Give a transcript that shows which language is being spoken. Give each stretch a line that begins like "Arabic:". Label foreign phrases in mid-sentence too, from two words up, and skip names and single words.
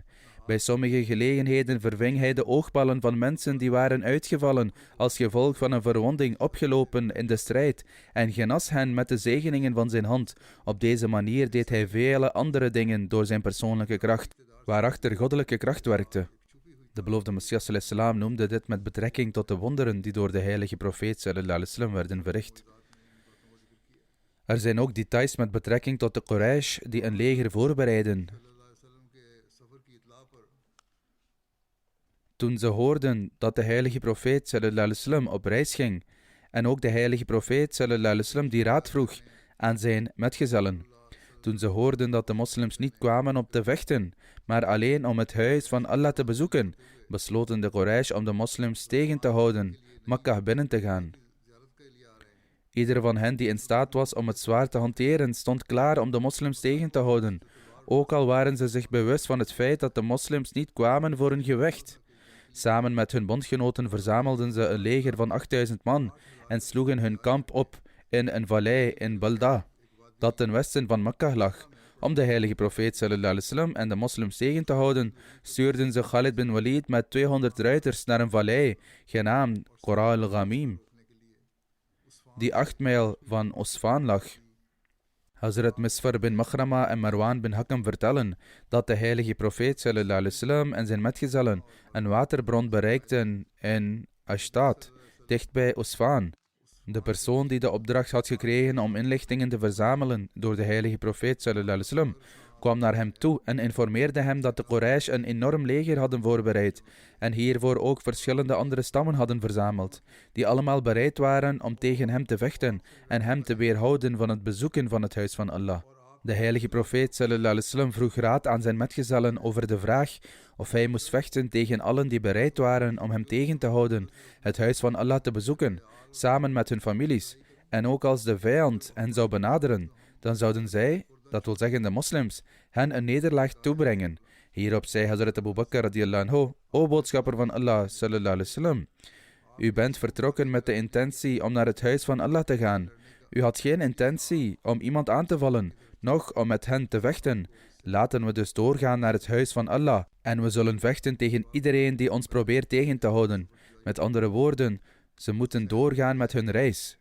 Dutch: Bij sommige gelegenheden verving hij de oogballen van mensen die waren uitgevallen als gevolg van een verwonding opgelopen in de strijd en genas hen met de zegeningen van zijn hand. Op deze manier deed hij vele andere dingen door zijn persoonlijke kracht, waarachter goddelijke kracht werkte. De beloofde Messias salam noemde dit met betrekking tot de wonderen die door de heilige profeet
Arabic: صلى الله عليه وسلم
Dutch: werden verricht. Er zijn ook details met betrekking tot de Quraysh die een leger voorbereiden. Toen ze hoorden dat de heilige profeet
Arabic: صلى الله عليه وسلم
Dutch: op reis ging en ook de heilige profeet
Arabic: صلى الله عليه وسلم
Dutch: die raad vroeg aan zijn metgezellen. Toen ze hoorden dat de moslims niet kwamen om te vechten, maar alleen om het huis van Allah te bezoeken, besloten de Quraysh om de moslims tegen te houden, Makkah binnen te gaan. Ieder van hen die in staat was om het zwaard te hanteren, stond klaar om de moslims tegen te houden, ook al waren ze zich bewust van het feit dat de moslims niet kwamen voor een gevecht. Samen met hun bondgenoten verzamelden ze een leger van 8000 man en sloegen hun kamp op in een vallei in Balda, dat ten westen van Makkah lag. Om de heilige profeet
Arabic: صلى الله عليه وسلم
Dutch: en de moslims tegen te houden, stuurden ze Khalid bin Walid met 200 ruiters naar een vallei, genaamd Qura al-Ghamim, die 8 mijl van Usfan lag. Hazrat Misfar bin Makhrama en Marwan bin Hakam vertellen dat de heilige profeet
Arabic: صلى الله عليه وسلم
Dutch: en zijn metgezellen een waterbron bereikten in Ashtad, dichtbij Usfan. De persoon die de opdracht had gekregen om inlichtingen te verzamelen door de heilige profeet
Arabic: صلى الله عليه وسلم,
Dutch: kwam naar hem toe en informeerde hem dat de Quraysh een enorm leger hadden voorbereid en hiervoor ook verschillende andere stammen hadden verzameld, die allemaal bereid waren om tegen hem te vechten en hem te weerhouden van het bezoeken van het huis van Allah. De heilige profeet
Arabic: صلى الله عليه وسلم
Dutch: vroeg raad aan zijn metgezellen over de vraag of hij moest vechten tegen allen die bereid waren om hem tegen te houden het huis van Allah te bezoeken, samen met hun families, en ook als de vijand hen zou benaderen, dan zouden zij, dat wil zeggen de moslims, hen een nederlaag toebrengen. Hierop zei Hazrat Abu Bakr
Arabic: رضي الله عنه:
Dutch: O boodschapper van Allah
Arabic: صلى الله عليه وسلم,
Dutch: u bent vertrokken met de intentie om naar het huis van Allah te gaan. U had geen intentie om iemand aan te vallen, noch om met hen te vechten. Laten we dus doorgaan naar het huis van Allah en we zullen vechten tegen iedereen die ons probeert tegen te houden. Met andere woorden, ze moeten doorgaan met hun reis.